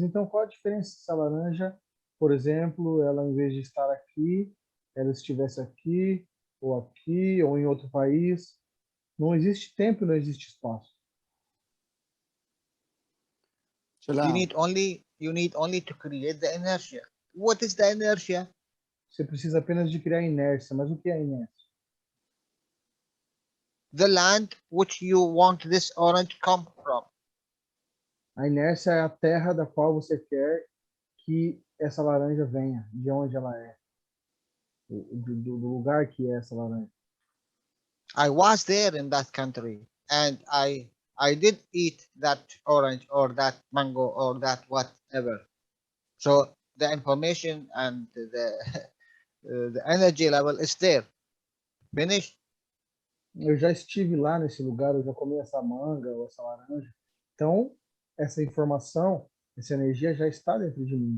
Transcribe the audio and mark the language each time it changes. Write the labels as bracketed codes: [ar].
[pt] Então, qual a diferença se a laranja, por exemplo, ela em vez de estar aqui, ela estivesse aqui, ou em outro país? Não existe tempo, não existe espaço. [en] You need only to create the inertia. What is the inertia? [pt] Você precisa apenas de criar inércia. Mas o que é inércia? [en] The land which you want this orange come from. [pt] A inércia é a terra da qual você quer que essa laranja venha, de onde ela é, do lugar que é essa laranja. [en] I was there in that country and I did eat that orange or that mango or that whatever. So the information and the energy level is there. Finished. [pt] Eu já estive lá nesse lugar, eu já comi essa manga ou essa laranja. Então, essa informação, essa energia já está dentro de mim.